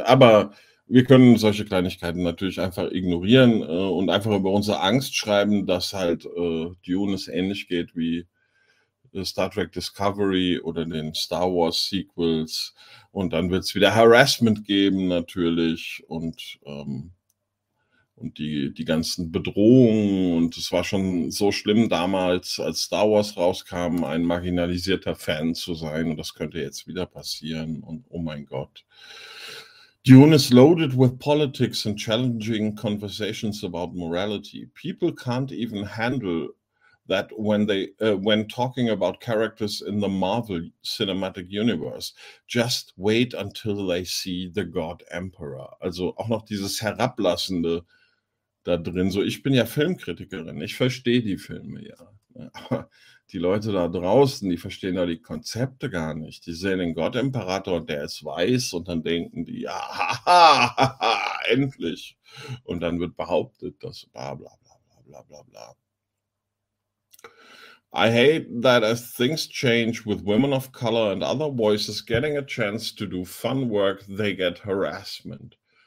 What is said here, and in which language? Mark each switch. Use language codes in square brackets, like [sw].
[de] Aber wir können solche Kleinigkeiten natürlich einfach ignorieren und einfach über unsere Angst schreiben, dass halt Dune es ähnlich geht wie Star Trek Discovery oder den Star Wars Sequels, und dann wird es wieder Harassment geben natürlich und die ganzen Bedrohungen, und es war schon so schlimm damals, als Star Wars rauskam, ein marginalisierter Fan zu sein, und das könnte jetzt wieder passieren, und oh mein Gott. [en] Dune is loaded with politics and challenging conversations about morality. People can't even handle that when talking about characters in the Marvel Cinematic Universe, just wait until they see the God Emperor. [de] Also auch noch dieses Herablassende da drin. So, ich bin ja Filmkritikerin, ich verstehe die Filme ja. Die Leute da draußen, die verstehen da die Konzepte gar nicht. Die sehen den God Emperor und der ist weiß, und dann denken die, ja, ha, ha, ha, ha, endlich. Und dann wird behauptet, dass bla bla bla bla bla bla bla. [en] I hate that as things change with women of color and other voices getting a chance to do fun work, they get harassment.